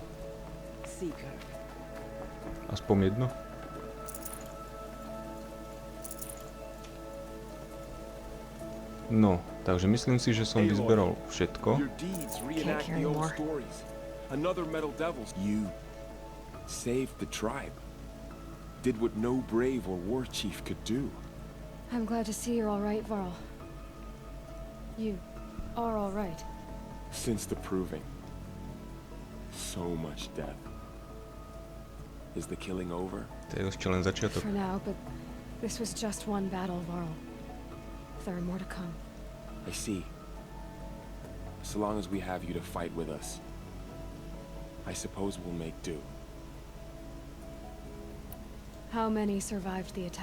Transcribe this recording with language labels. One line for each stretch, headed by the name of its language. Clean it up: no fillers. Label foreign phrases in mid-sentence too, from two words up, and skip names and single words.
English: Seeker.
Slovak: Aspoň jedno? No, takže myslím si, že som vyzberal všetko.
English: Your deeds reenact carry the old more. stories. Another metal devil. You saved the tribe. Did what no brave or war chief could do. I'm glad to see you're all right, Varl. You are all right. Since the proving. So much death. Is the killing over?
Slovak: To je ešte len začiatok.
English: For now, but this was just one battle, Varl. There are more to come. I see. So long as we have you to fight with us, I suppose we'll make do. How many survived the attack?